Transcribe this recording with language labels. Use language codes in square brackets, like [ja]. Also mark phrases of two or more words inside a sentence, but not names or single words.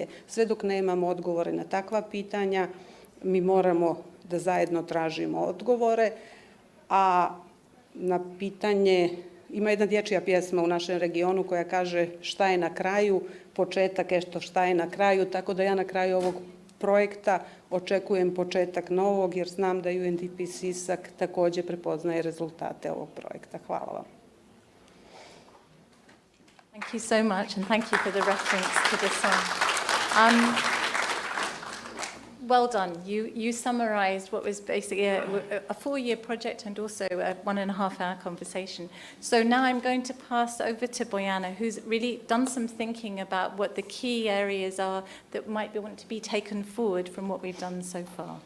[bs] Sve dok nemamo odgovore na takva pitanja, mi moramo da zajedno tražimo odgovore, a na pitanje, ima jedna dječja pjesma u našem regionu koja kaže šta je na kraju, početak eto šta je na kraju, tako da ja na kraju ovog projekta očekujem početak novog, jer znam da UNDP SEESAC također prepoznaje rezultate ovog projekta. Hvala vam. [en] Thank you so much, and thank you for the reference to the song. Well done. You summarized what was basically a 4-year project and also a 1.5-hour conversation. So now I'm going to pass over to Bojana, who's really done some thinking about what the key areas are that might want to be taken forward from what we've done so far.